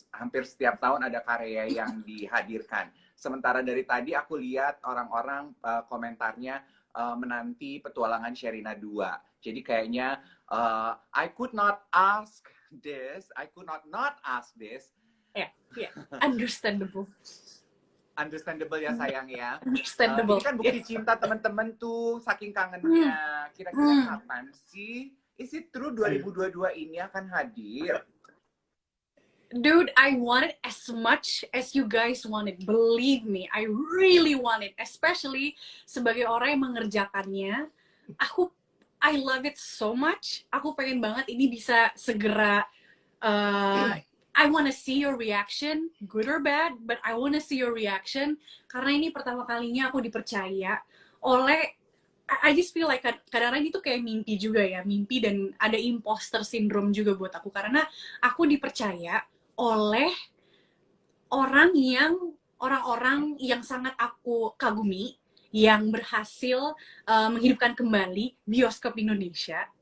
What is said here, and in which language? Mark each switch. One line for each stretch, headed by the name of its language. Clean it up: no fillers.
Indonesian: Hampir setiap tahun ada karya yang dihadirkan. Sementara dari tadi aku lihat orang-orang komentarnya menanti petualangan Sherina 2.
English: Jadi kayaknya I could not ask this, I could not ask this. Yeah, understandable.
Indonesian: Understandable ya sayang ya.
English: Understandable.
Indonesian: Ini kan bukti cinta teman-teman tuh, saking kangennya. Kira-kira kapan sih?
English: Is it true
Indonesian: 2022 ini akan hadir?
English: Dude, I want it as much as you guys want it. Believe me, I really want it. Especially
Indonesian: sebagai orang yang mengerjakannya.
English: I love it so much.
Indonesian: Aku pengen banget ini bisa segera
English: I want to see your reaction,
Indonesian: good or bad, but I want to see your reaction, karena ini pertama kalinya aku dipercaya oleh,
English: I just feel like
Indonesian: kadang-kadang itu kayak mimpi juga ya, mimpi, dan ada imposter syndrome juga buat aku, karena aku dipercaya oleh orang-orang yang sangat aku kagumi, yang berhasil menghidupkan kembali bioskop Indonesia.